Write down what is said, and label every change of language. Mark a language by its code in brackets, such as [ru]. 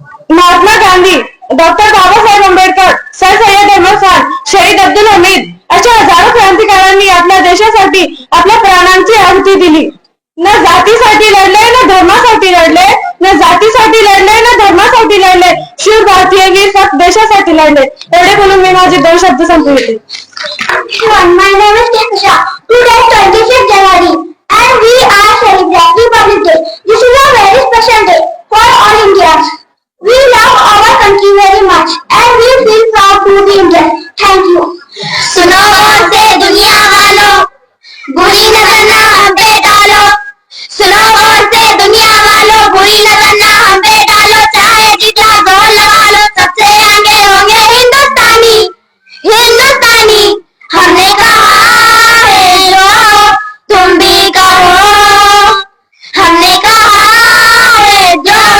[mr] Mahatma Gandhi, doctor Babasaheb Ambedkar, sir Syed Ahmad Khan, शहीद अब्दुल हमीद अशा हजारो क्रांतिकारकांनी आपल्या देशासाठी आपल्या प्राणांची आहुती दिली। न जातीसाठी लढले, न धर्मासाठी लढले, न जातीसाठी लढले, न धर्मासाठी लढले, शूर भारतीय वीर फक्त देशासाठी लढले। एवढे बोलून मी माझे 2 शब्द संपवते। [en] My name is Ketusha. Today is 26th January and we are celebrating Republic Day. This is a very special day for all Indians. We love our country very much and we feel proud to be Indian. Thank you. [hi] सुनो से दुनिया वालों, बुरी नजर ना हम पे डालो। सुनो से दुनिया वालों, बुरी नजर ना हम पे डालो। चाहे जितना जोर लगा लो, सबसे आगे होंगे हिंदुस्तानी। हिंदुस्तानी हमने कहा है जो तुम भी कहो। हमने कहा है जो